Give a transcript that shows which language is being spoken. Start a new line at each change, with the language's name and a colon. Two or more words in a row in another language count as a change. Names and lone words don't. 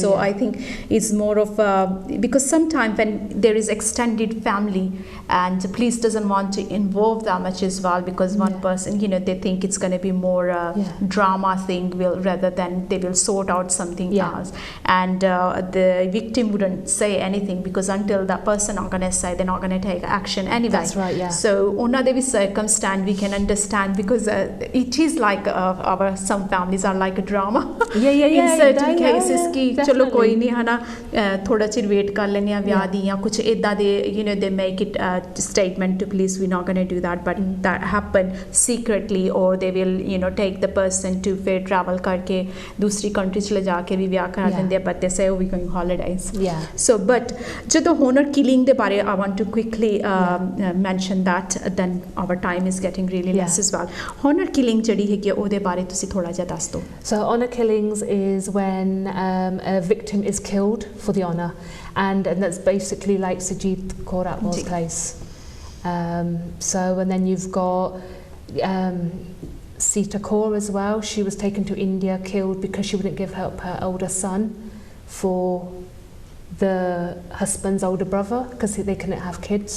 English: so I think it's more of because sometimes when there is extended family and the police doesn't want to involve that much as well because one person, you know, they think it's going to be more drama thing rather than they will sort out something else, and the victim wouldn't say anything because until that person not going to say, they're not going to take action anyway. That's right. Yeah. So we circumstance we can understand because it is like some families are like a drama. In certain cases
Punjabi: ਕਿ ਚਲੋ ਕੋਈ ਨਹੀਂ ਹੈ ਨਾ ਥੋੜਾ ਚਿਰ ਵੇਟ ਕਰ ਲੈਣੇ ਯਾ ਵਿਆਹ ਦੀ ਯਾ ਕੁਝ ਏਦਾਂ ਦੇ,
English: you know, they make it a statement to police, we're not going to do that, but that happen secretly, or they will, you know, take the person to fair travel
Punjabi: ਕਰਕੇ ਦੂਸਰੀ ਕੰਟਰੀ ਚਲੇ ਜਾ ਕੇ ਵੀ ਵਿਆਹ ਕਰਾ ਦੇਂਦੇ,
English: but they say, oh, we're going holidays. So but
Punjabi: ਜਦੋਂ ਆਨਰ ਕਿਲਿੰਗ ਦੇ ਬਾਰੇ
English: I want to quickly mention that, then our time is getting really less as well. Honor killing
Punjabi: ਜਿਹੜੀ ਹੈਗੀ ਓਦੇ ਬਾਰੇ ਤੁਸੀਂ ਥੋੜਾ ਜਿਹਾ ਦੱਸ ਦਿਓ.
English: So honor killings is when a victim is killed for the honor, and that's basically like Sajid Kaur Atwal's case. So and then you've got Sita Kaur as well. She was taken to India, killed because she wouldn't give up her older son for the husband's older brother because they couldn't have kids.